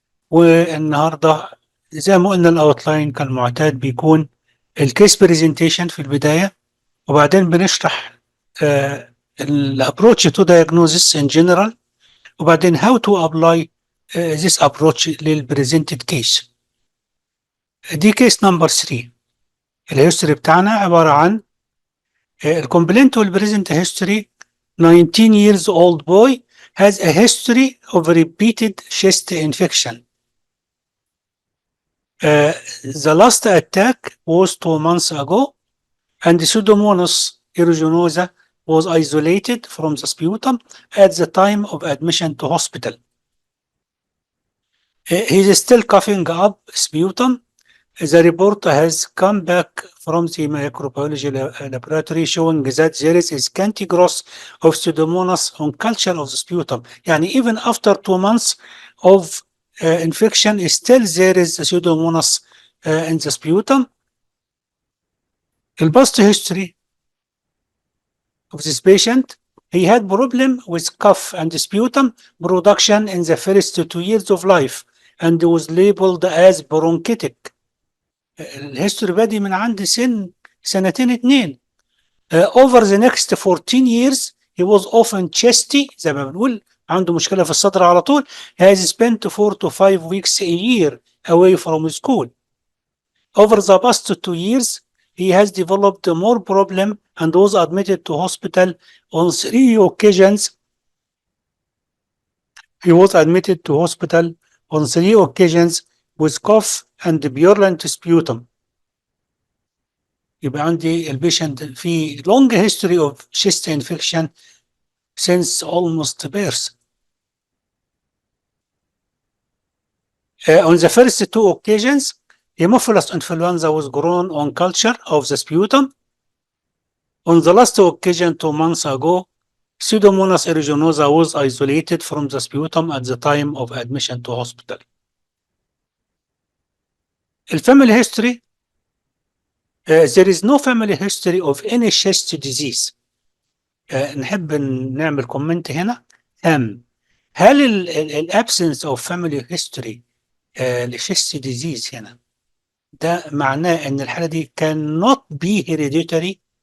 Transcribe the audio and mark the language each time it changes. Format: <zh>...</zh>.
<ar>والنهارده زي ما قلنا الاوتلاين كالمعتاد بيكون الكيس بريزنتيشن في البدايه، وبعدين بنشرح الابروتش تو diagnosis ان جنرال، وبعدين هاو تو ابلاي ذيس ابروتش للبريزنتد كيس. دي كيس نمبر 3. الهيستوري بتاعنا عباره عن الكومبلينت والبريزنت هيستوري.</ar> <en>19 years old boy has a history of repeated chest infection. The last attack was 2 months ago, and Pseudomonas aeruginosa was isolated from the sputum at the time of admission to hospital. He is still coughing up sputum. The report has come back from the microbiology laboratory showing that there is a scanty growth of Pseudomonas on culture of the sputum.</en> <ar>يعني</ar> <en>even after 2 months of infection, still there is Pseudomonas in the sputum. The past history of this patient, he had problem with cough and sputum production in the first 2 years of life and was labeled as bronchitic.</en> <ar>الهيستوري بادي من عند سنتين 2.</ar> <en>Over the next 14 years he was often chesty،</en> <ar>زي ما بنقول عنده مشكلة في الصدر على طول.</ar> <en>He has spent 4 to 5 weeks a year away from school. Over the past 2 years he has developed more problem and was admitted to hospital on 3 occasions. He was admitted to hospital on 3 occasions with cough and purulent sputum.</en> <ar>يبقى عندي البيشنت في</ar> <en>long history of chest infection since almost birth. On the first 2 occasions, Haemophilus influenza was grown on culture of the sputum. On the last occasion 2 months ago, Pseudomonas aeruginosa was isolated from the sputum at the time of admission to hospital. الفاميلي history, there is no family history of any chest disease.</en> <ar>نحب نعمل كومنت هنا. هل الابسنس اوف فاميلي هيستوري لشيست ديزيز هنا ده معناه ان الحاله دي كان نوت بي هيريديتري؟</ar>